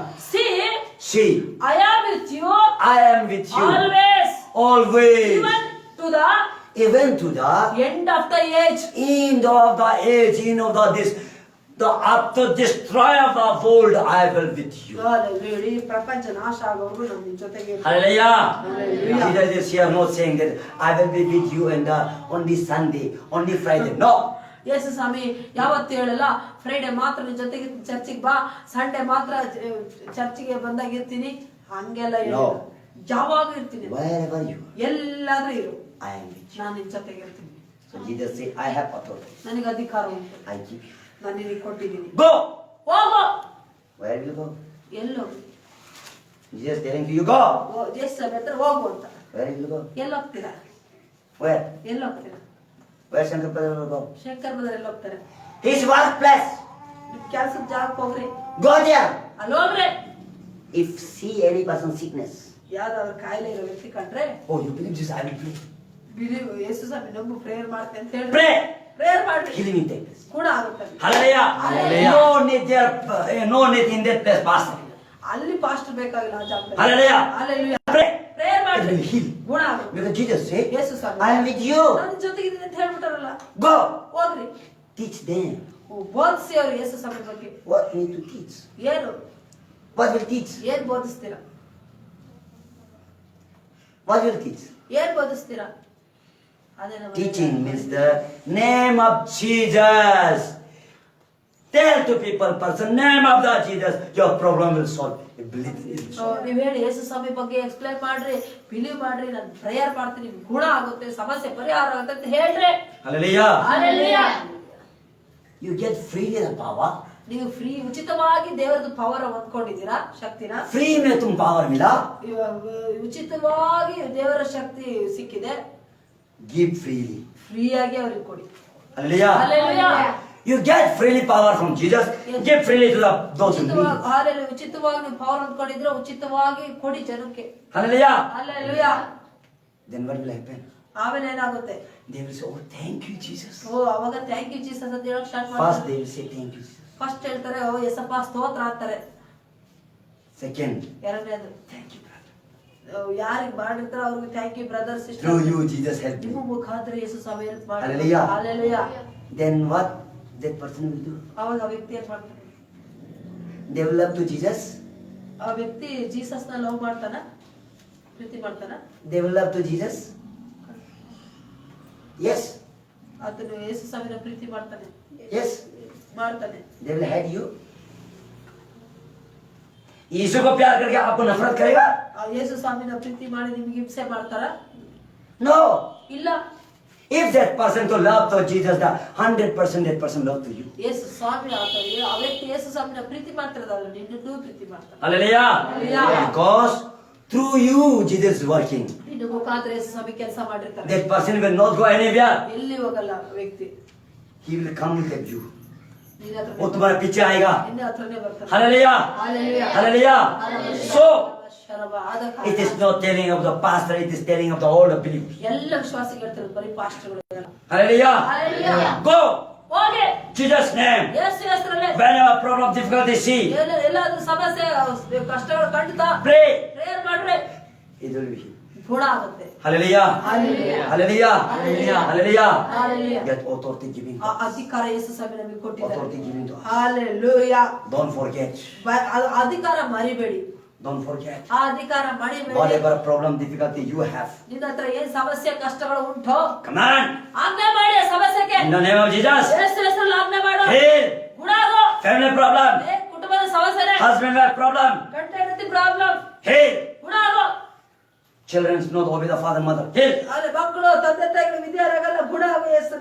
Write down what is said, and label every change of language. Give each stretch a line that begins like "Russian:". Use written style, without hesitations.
English: See, See, I am with you I am with you always, always, even to even to the the end of the age. end of the age, end of the after destroy of the world, I will with you.
Kannada: ಇಡೀ ಪ್ರಪಂಚ ನಾಶ ಆಗೋರು ನಾನು ನಿನ್ ಜೊತೆಗೆ ಇರ್ತೀನಿ.
English: Hallelujah. Hallelujah. Jesus is here not saying that I will be with you and only Sunday, only Friday. No.
Kannada: ಯೇಸು ಸ್ವಾಮಿ ಯಾವತ್ತು ಹೇಳಲ್ಲ Friday ಮಾತ್ರ ನಿನ್ ಜೊತೆಗೆ ಚರ್ಚಿಗೆ ಬಾ, ಸಂಡೇ ಮಾತ್ರ ಚರ್ಚಿಗೆ ಬಂದಾಗ ಇರ್ತೀನಿ, ಹಂಗೆಲ್ಲ
English: No.
Kannada: ಯಾವಾಗ ಇರ್ತೀನಿ,
English: Wherever you are,
Kannada: ಎಲ್ಲಾದ್ರೂ ಇರು,
English: I am with you.
Kannada: ನಾನು ನಿನ್ ಜೊತೆಗೆ ಇರ್ತೀನಿ.
English: So Jesus said, I have authority.
Kannada: ನನಗೆ ಅಧಿಕಾರ ಉಂಟು,
English: I give you.
Kannada: ನಾನು ನಿನಗೆ ಕೊಟ್ಟಿದ್ದೀನಿ.
English: Go.
Kannada: ಹೋಗು.
English: Where will you go?
Kannada: Yellow
English: Jesus telling you go.
Kannada: ಯೇಸು ಸ್ವಾಮಿ ಹತ್ರ ಹೋಗು ಅಂತ.
English: Where will you go?
Kannada: ಎಲ್ಲಿ ಹೋಗ್ತೀರಾ?
English: Where?
Kannada: ಎಲ್ಲಿ ಹೋಗ್ತೀರಾ?
English: Where Shankar Brother will go?
Kannada: Shankar Badr ಎಲ್ಲಿ ಹೋಗ್ತಾರೆ?
English: His workplace.
Kannada: ಕೆಲ್ಸದ ಜಾಗಕ್ಕೆ ಹೋಗ್ರಿ,
English: Go there.
Kannada: ಅಲ್ಲಿ ಹೋಗ್ರಿ.
English: If see any person sickness,
Kannada: ಯಾವ್ದಾದ್ರು ಕಾಯಿಲೆ ಇರೋ ವ್ಯಕ್ತಿ ಕಂಡ್ರೆ,
English: oh, you believe Jesus? I will pray.
Kannada: Believe ಯೇಸು ಸ್ವಾಮಿ ನಂಬು, ಪ್ರೇಯರ್ ಮಾಡ್ತೇನೆ ಅಂತ ಹೇಳಿ
English: Pray.
Kannada: ಪ್ರೇಯರ್ ಮಾಡ್ರಿ,
English: Healing will take place.
Kannada: ಕೂಡ ಆಗುತ್ತೆ.
English: Hallelujah. Hallelujah. No need there, no need in that place, pastor.
Kannada: ಅಲ್ಲಿ ಪಾಸ್ಟರ್ ಬೇಕಾಗಿಲ್ಲ ಆ ಜಾಗದಲ್ಲಿ.
English: Hallelujah. Hallelujah. Pray.
Kannada: Prayer
English: It
Kannada: ಮಾಡ್ರಿ,
English: will heal.
Kannada: ಗುಣ ಆಗುತ್ತೆ.
English: Because Jesus said,
Kannada: Yesu Swami
English: I am with you.
Kannada: ನಾನು ಜೊತೆಗಿದ್ದೀನಿ ಅಂತ ಹೇಳ್ಬಿಟ್ಟಾರಲ್ಲ,
English: Go.
Kannada: ಹೋಗ್ರಿ,
English: Teach them.
Kannada: ಬೋಧಿಸಿ ಅವ್ರು ಯೇಸು ಸ್ವಾಮಿ ಬಗ್ಗೆ.
English: What you need to teach.
Kannada: ಏನು
English: What will teach?
Kannada: ಏನ್ ಬೋಧಿಸ್ತೀರಾ?
English: What will teach?
Kannada: ಏನ್ ಬೋಧಿಸ್ತೀರಾ? ಅದೇ ನಮ್ಮ
English: Teaching means the name of Jesus. Tell to people, person, name of the Jesus, your problem will solve. Believe it will solve.
Kannada: ನೀವ್ ಹೇಳಿ ಯೇಸು ಸ್ವಾಮಿ ಬಗ್ಗೆ explain ಮಾಡ್ರಿ, believe ಮಾಡ್ರಿ, ನಾನು ಪ್ರೇಯರ್ ಮಾಡ್ತೀನಿ, ಗುಣ ಆಗುತ್ತೆ, ಸಮಸ್ಯೆ ಪರಿಹಾರ ಆಗುತ್ತೆ ಅಂತ ಹೇಳ್ರಿ.
English: Hallelujah. Hallelujah. You get freely the power.
Kannada: ನೀವು ಫ್ರೀ ಉಚಿತವಾಗಿ ದೇವರದ ಪವರ್ ಹೊಂದ್ಕೊಂಡಿದ್ದೀರಾ, ಶಕ್ತಿನ.
Hindi: Free में तुम power मिला.
Kannada: ಉಚಿತವಾಗಿ ದೇವರ ಶಕ್ತಿ ಸಿಕ್ಕಿದೆ,
English: Give freely.
Kannada: ಫ್ರೀ ಆಗಿ ಅವ್ರಿಗೆ ಕೊಡಿ.
English: Hallelujah. Hallelujah. You get freely power from Jesus. Give freely to those who need.
Kannada: ಉಚಿತವಾಗಿ ನೀವು ಪವರ್ ಹೊಂದ್ಕೊಂಡಿದ್ರೆ ಉಚಿತವಾಗಿ ಕೊಡಿ ಜನಕ್ಕೆ.
English: Hallelujah. Hallelujah. Then what will happen?
Kannada: ಆಮೇಲೆ ಏನಾಗುತ್ತೆ?
English: They will say, oh, thank you, Jesus.
Kannada: ಓ ಅವಾಗ
English: thank you Jesus
Kannada: ಅಂತ ಹೇಳಕ್ ಸ್ಟಾರ್ಟ್
English: First
Kannada: ಮಾಡ್ತಾರೆ.
English: they will say thank you, Jesus.
Kannada: First ಹೇಳ್ತಾರೆ ಓ ಯೇಸಪ್ಪ ಸ್ತೋತ್ರ ಅಂತಾರೆ.
English: Second,
Kannada: ಎರಡನೇದು
English: thank you, brother.
Kannada: ಯಾರಿಗೆ ಮಾಡಿರ್ತಾರೋ ಅವ್ರಿಗೆ
English: Thank you brother sister. Through you, Jesus helped
Kannada: ನಿಮ್ಮ
English: me.
Kannada: ಮುಖಾಂತರ ಯೇಸು ಸ್ವಾಮಿ ಹೆಲ್ಪ್ ಮಾಡಿ.
English: Hallelujah. Hallelujah. Then what that person will do?
Kannada: ಅವಾಗ ಆ ವ್ಯಕ್ತಿ ಏನ್ ಮಾಡ್ತಾನೆ?
English: They will love to Jesus.
Kannada: ಆ ವ್ಯಕ್ತಿ ಜೀಸಸ್ ನ ಲವ್ ಮಾಡ್ತಾನ, ಪ್ರೀತಿ ಮಾಡ್ತಾನ.
English: They will love to Jesus. Yes.
Kannada: ಆತನು ಯೇಸು ಸ್ವಾಮಿನ ಪ್ರೀತಿ ಮಾಡ್ತಾನೆ.
English: Yes.
Kannada: ಮಾಡ್ತಾನೆ.
English: They will hate you.
Hindi: यीशु को प्यार करके आपको नफरत करेगा?
Kannada: ಆ ಯೇಸು ಸ್ವಾಮಿನ ಪ್ರೀತಿ ಮಾಡಿ ನಿಮ್ಗೆ ಹಿಂಸೆ ಮಾಡ್ತಾರ?
English: No.
Kannada: ಇಲ್ಲ.
English: If that person to love to Jesus, the 100% that person love to you.
Kannada: ಯೇಸು ಸ್ವಾಮಿ ಆ ವ್ಯಕ್ತಿ ಯೇಸು ಸ್ವಾಮಿನ ಪ್ರೀತಿ ಮಾಡ್ತಿರೋದಲ್ಲ, ನಿನ್ನೂ ಪ್ರೀತಿ ಮಾಡ್ತಾನೆ.
English: Hallelujah. Hallelujah. Because through you, Jesus is working.
Kannada: ನಿನ್ನ ಮುಖಾಂತರ ಯೇಸು ಸ್ವಾಮಿ ಕೆಲಸ ಮಾಡಿರ್ತಾರೆ.
English: That person will not go anywhere.
Kannada: ಎಲ್ಲಿ ಹೋಗಲ್ಲ ವ್ಯಕ್ತಿ.
English: He will come with you.
Kannada: ನಿನ್ನ ಹತ್ರನೇ
Hindi: वो तुम्हारे पीछे आएगा.
Kannada: ನಿನ್ನ ಹತ್ರನೇ ಬರ್ತಾನೆ.
English: Hallelujah. Hallelujah. Hallelujah. So
Kannada: ಆದ ಕಾರಣ
English: it is not telling of the pastor, it is telling of the older believers.
Kannada: ಎಲ್ಲ ವಿಶ್ವಾಸಿಗಳು ಹೇಳ್ತಾರೆ, ಬರೀ ಪಾಸ್ಟರ್ಗಳು.
English: Hallelujah. Hallelujah. Go.
Kannada: ಹೋಗಿ
English: Jesus' name.
Kannada: ಯೇಸು ಹೆಸರಲ್ಲೇ
English: Whenever problem, difficulty, see.
Kannada: ಎಲ್ಲಾದ್ರೂ ಸಮಸ್ಯೆ ಕಷ್ಟಗಳು ಕಂಡಿತ
English: Pray.
Kannada: ಪ್ರೇಯರ್ ಮಾಡ್ರಿ,
English: It will be healed.
Kannada: ಗುಣ ಆಗುತ್ತೆ.
English: Hallelujah. Hallelujah. Hallelujah. Hallelujah. Hallelujah. Hallelujah. Get authority giving to
Kannada: ಆ
English: us.
Kannada: ಅಧಿಕಾರ ಯೇಸು ಸ್ವಾಮಿ ನಮಗೆ ಕೊಟ್ಟಿದ್ದಾರೆ.
English: Authority giving to us. Hallelujah. Don't forget.
Kannada: ಅಧಿಕಾರ ಮರಿಬೇಡಿ.
English: Don't forget.
Kannada: ಆ ಅಧಿಕಾರ ಮರಿಬೇಡಿ.
English: Whatever problem, difficulty you have.
Kannada: ನಿನ್ನ ಹತ್ರ ಏನ್ ಸಮಸ್ಯೆ ಕಷ್ಟಗಳು ಉಂಟೋ
English: Come on.
Kannada: ಆಜ್ಞೆ ಮಾಡಿ ಆ ಸಮಸ್ಯೆಗೆ.
English: In the name of Jesus.
Kannada: ಯೇಸು ಹೆಸರಲ್ಲಿ ಆಜ್ಞೆ ಮಾಡು.
English: Heal.
Kannada: ಗುಣ ಆಗು.
English: Family problem.
Kannada: ಕುಟುಂಬದ ಸಮಸ್ಯೆ,
English: Husband wife problem.
Kannada: ಗಂಡ ಹೆಂಡತಿ ಪ್ರಾಬ್ಲಮ್,
English: Heal.
Kannada: ಗುಣ ಆಗು.
English: Children not obey the father mother. Heal.
Kannada: ಆದ್ರೆ ಮಕ್ಕಳು ತಂದೆ ತಾಯಿಗಳು ವಿದ್ಯಾರಾಗಲ್ಲ, ಗುಣ ಆಗು ಯೇಸು.